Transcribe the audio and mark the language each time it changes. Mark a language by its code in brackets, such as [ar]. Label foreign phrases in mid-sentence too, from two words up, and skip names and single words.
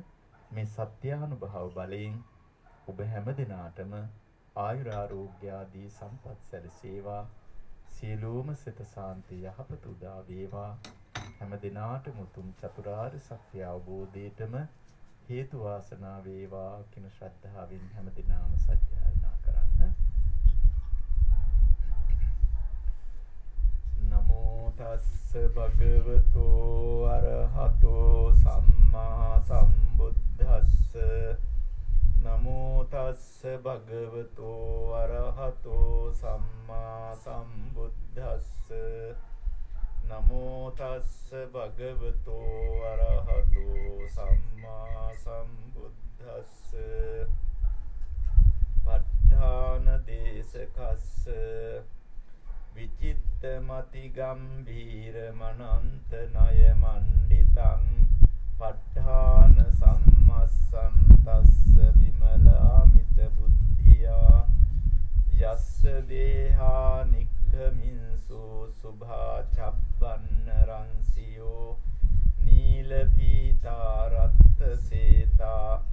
[si] මේ සත්‍යානුභව බලයෙන් ඔබ හැම දිනාටම ආයුරාෝග්‍ය ආදී සම්පත් සැලසේවා. සියලුම සිත සාන්තිය යහපත උදා වේවා. හැම දිනාටම උතුම් චතුරාර්ය සත්‍ය අවබෝධයටම හේතු වාසනා වේවා කියන ශ්‍රද්ධාවෙන් හැම දිනාම සත්‍යයනා කරන්න. [pi] නමෝ තස්ස භගවතෝ අරහතෝ සම්මා සම්බුද්දස්ස. නමෝ තස්ස භගවතෝ අරහතෝ සම්මා සම්බුද්දස්ස. නමෝ තස්ස භගවතෝ අරහතෝ සම්මා සම්බුද්දස්ස. ප ဋ ාණ දේශකස්ස විචිත්ත මති ගම්භීර මනන්ත ණය මණ්ඩිතං ප ဋ ාණ සම්මස්සන්තස්ස විමලාමිත බුද්ධියා යස්ස දේහා නික්ඛමින්සු සුභා චබ්බන්න රංසියෝ නීල පීතා රත්ත සේතා